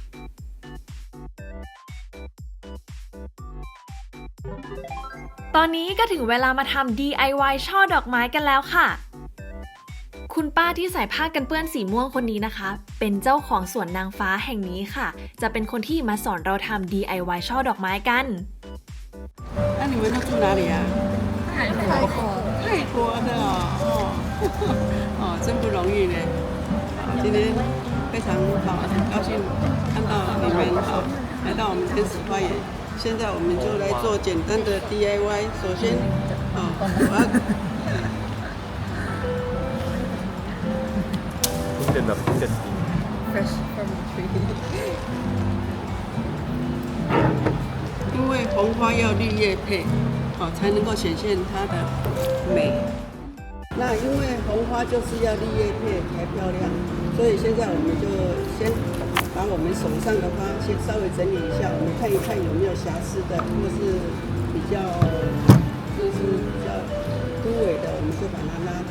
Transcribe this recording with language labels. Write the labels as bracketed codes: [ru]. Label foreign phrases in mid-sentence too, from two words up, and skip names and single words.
[th] ตอนนี้ก็ถึงเวลามาทำ DIY ช่อดอกไม้กันแล้วค่ะคุณป้าที่ใส่ผ้ากันเปื้อนสีม่วงคนนี้นะคะเป็นเจ้าของสวนนางฟ้าแห่งนี้ค่ะจะเป็นคนที่มาสอนเราทำ DIY ช่อดอกไม้กัน [zh] 那你们都住哪里啊？泰国的哦，哦，真不容易呢。今天非常好，很高兴看到你们来到我们天使花园。现在我们就来做简单的 DIY。首先，我要新鲜的螃蟹皮。 [en] fresh from the tree。 [zh] 因为红花要绿叶配，才能够显现它的美。那因为红花就是要绿叶配才漂亮，所以现在我们就先把我们手上的花先稍微整理一下，我们看一看有没有瑕疵的，或是比较枯萎的，我们就把它拉掉。